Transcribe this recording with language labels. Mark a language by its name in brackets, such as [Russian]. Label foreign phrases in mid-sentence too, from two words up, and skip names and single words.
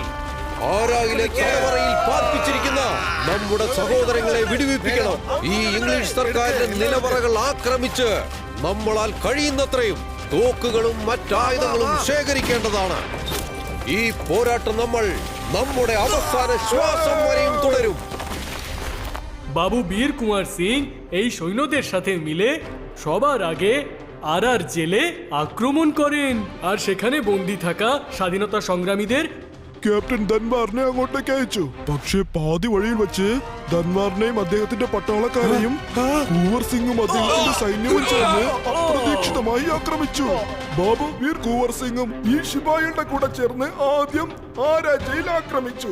[Malayalam] ആരായിലെ തലവറയിൽ പാർപ്പിച്ചിരിക്കുന്ന നമ്മുടെ സഹോദരങ്ങളെ വിടുവിപ്പിക്കണം. ഈ ഇംഗ്ലീഷ് സർക്കാരിന്റെ നിലവറകൾ ആക്രമിച്ച് നമ്മളാൽ കഴിയുന്നത്രയും തോക്കുകളും മറ്റായുധങ്ങളും ശേഖരിക്കേണ്ടതാണ്. ഈ പോരാട്ടം നമ്മൾ നമ്മുടെ അവസാന ശ്വാസം വരെയും തുടരും. [Bangla] বাবু বীর কুমার সিং এই সৈন্যদের সাথে মিলে সবার আগে আরআর জেলে আক্রমণ করেন আর সেখানে বন্দী থাকা স্বাধীনতা সংগ্রামীদের [Malayalam] ക്യാപ്റ്റൻ ധൻവാറിനെ അങ്ങോട്ടേക്ക് അയച്ചു. പക്ഷേ പാതി വഴിയിൽ വെച്ച് ധൻവാറിനെയും അദ്ദേഹത്തിന്റെ പട്ടാളക്കാരെയും കുവർ സിംഗും അദ്ദേഹത്തിന്റെ സൈന്യവും ചേർന്ന് അപ്രതീക്ഷിതമായി ആക്രമിച്ചു. ബാബു വീർ കുവർ സിംഗും ഈ ശിപായിയുടെ കൂടെ ചേർന്ന് ആദ്യം ആ രാജ്യയിൽ ആക്രമിച്ചു.